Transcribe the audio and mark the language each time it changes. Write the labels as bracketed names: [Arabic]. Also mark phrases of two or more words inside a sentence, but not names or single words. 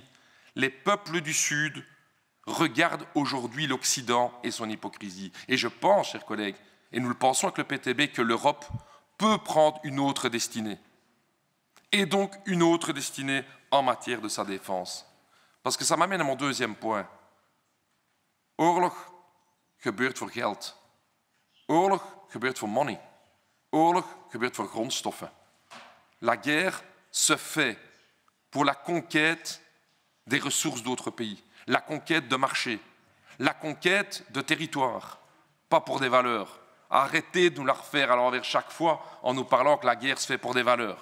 [French] Les peuples du Sud regardent aujourd'hui l'Occident et son hypocrisie. Et je pense, chers collègues, et nous le pensons avec le PTB, que l'Europe peut prendre une autre destinée. Et donc une autre destinée en matière de sa défense. Parce que ça m'amène à mon deuxième point. [Dutch] Oorlog gebeurt voor geld. Oorlog gebeurt voor money. Oorlog gebeurt voor grondstoffen. [French] La guerre se fait pour la conquête des ressources d'autres pays, la conquête de marchés, la conquête de territoires, pas pour des valeurs. Arrêtez de nous la refaire à l'envers chaque fois en nous parlant que la guerre se fait pour des valeurs.